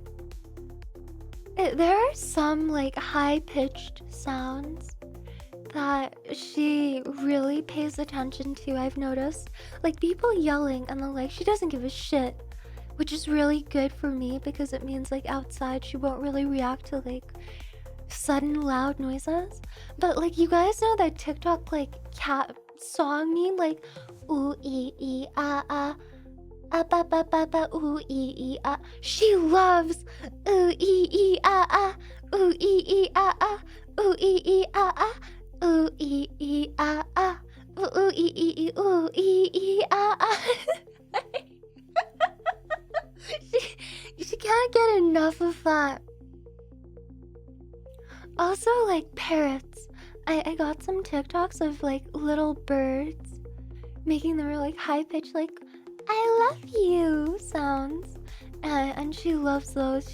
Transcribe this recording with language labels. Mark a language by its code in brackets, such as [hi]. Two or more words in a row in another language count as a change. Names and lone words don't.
[en] There are some like high-pitched sounds that she really pays attention to, I've noticed. Like people yelling and the like, she doesn't give a shit. Which is really good for me because it means like outside she won't really react to like sudden loud noises. But like you guys know that TikTok like cat song meme, like ooh ee ee ah ah ba ba ba ba ooh ee ee ah. She loves ooh ee ee ah ah ooh ee ee ah ah ooh ee ee ah ah ooh ee ee ah ah ooh ee ee ooh ee ee ah ah. She can't get enough of that. Also, like parrots. I got some TikToks of like little birds making their like high pitched like I love you sounds, and she loves those.